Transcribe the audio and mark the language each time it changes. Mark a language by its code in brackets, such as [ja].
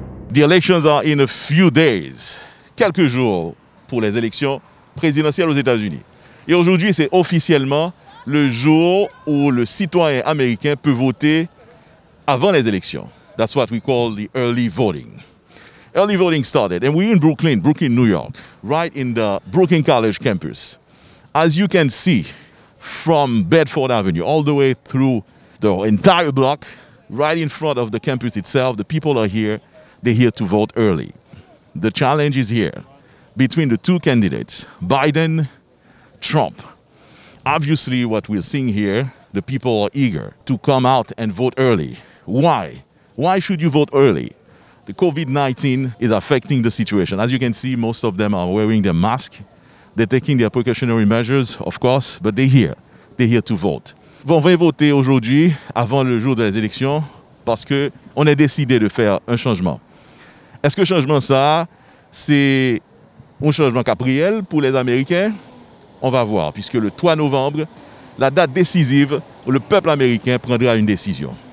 [en] The elections are in a few days. [fr] Quelques jours pour les élections présidentielles aux États-Unis. Et aujourd'hui, c'est officiellement le jour où le citoyen américain peut voter avant les élections. [en] That's what we call the early voting. Early voting started, and we're in Brooklyn, New York, right in the Brooklyn College campus. As you can see, from Bedford Avenue all the way through the entire block, right in front of the campus itself, the people are here. They're here to vote early. The challenge is here between the two candidates, Biden, Trump. Obviously, what we're seeing here, the people are eager to come out and vote early. Why? Why should you vote early? The COVID-19 is affecting the situation. As you can see, most of them are wearing their mask. They're taking their precautionary measures, of course, but they're here. They're here to vote. [fr] On va voter aujourd'hui, avant le jour des élections, parce qu'on a décidé de faire un changement. Est-ce que le changement, ça, c'est un changement capriel pour les Américains? On va voir, puisque le 3 novembre, la date décisive où le peuple américain prendra une décision.